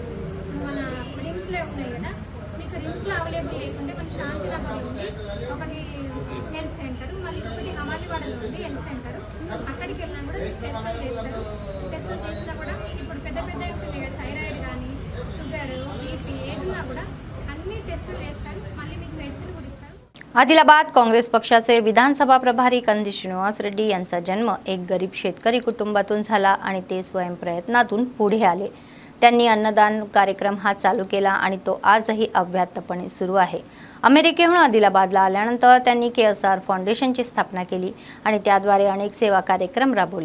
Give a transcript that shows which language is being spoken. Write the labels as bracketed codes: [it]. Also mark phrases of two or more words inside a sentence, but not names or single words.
[te] మన రిమ్స్లో ఉన్నాయి కదా, మీకు రిమ్స్లో అవైలబుల్ లేకుంటే మన శాంతినగర్లో ఉంది ఒకటి [en] health center, [te] మళ్ళీ ఒకటి హమాలివాడలో ఉంది [en] health center. [te] అక్కడికి వెళ్ళినా కూడా మీకు టెస్టులు చేస్తారు. టెస్టులు చేసినా కూడా ఇప్పుడు పెద్ద పెద్ద ఉంటుంది కదా, థైరాయిడ్ కానీ షుగర్, బీపీ ఏదున్నా కూడా అన్ని టెస్టులు చేస్తారు. మళ్ళీ మీకు మెడిసిన్ కూడా ఇస్తారు. [mr] आदिलाबाद काँग्रेस पक्षाचे विधानसभा प्रभारी कंदी श्रीनिवास रेड्डी यांचा जन्म एक गरीब शेतकरी कुटुंबातून झाला आणि ते स्वयंप्रयत्नातून पुढे आले. त्यांनी अन्नदान कार्यक्रम हा चालू केला आणि तो आजही अव्याहतपणे सुरू आहे. अमेरिकेहून आदिलाबादला आल्यानंतर त्यांनी KSR फाउंडेशनची स्थापना केली आणि त्याद्वारे अनेक सेवा कार्यक्रम राबवले.